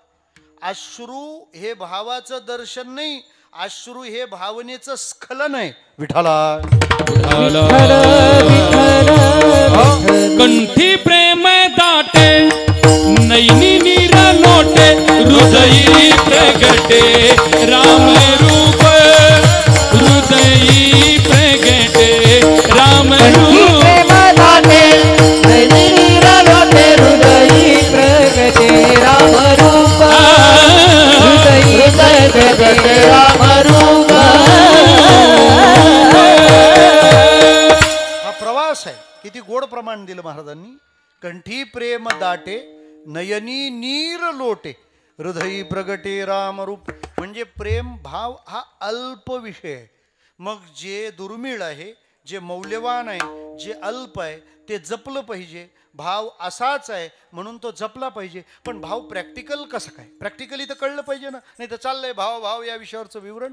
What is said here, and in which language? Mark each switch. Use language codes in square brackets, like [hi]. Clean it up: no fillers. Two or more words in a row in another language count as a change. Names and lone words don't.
[mr] अश्रू हे भावाचं दर्शन नाही, अश्रू हे भावनेचं स्खलन आहे विठ्ठला. कंठी प्रेम दाटे नैनी नीर लोटे हृदयी प्रगटे राम रूप हृदयी प्रगटे राम रूप हृदयी प्रगटे राम रूप हृदय प्रगटे राम रूप. हा प्रवास आहे. किती गोड प्रमाण दिलं महाराजांनी. कंठी प्रेम दाटे नयनी नीर लोटे हृदयी प्रगटे राम रूप. म्हणजे प्रेम भाव हा अल्प विषय आहे. मग जे दुर्मिळ आहे, जे मौल्यवान आहे, जे अल्प आहे ते जपलं पाहिजे. भाव असाच आहे म्हणून तो जपला पाहिजे. पण भाव प्रॅक्टिकल कसं काय? प्रॅक्टिकली तर कळलं पाहिजे ना. नाही तर चाललंय भाव भाव या विषयावरचं विवरण.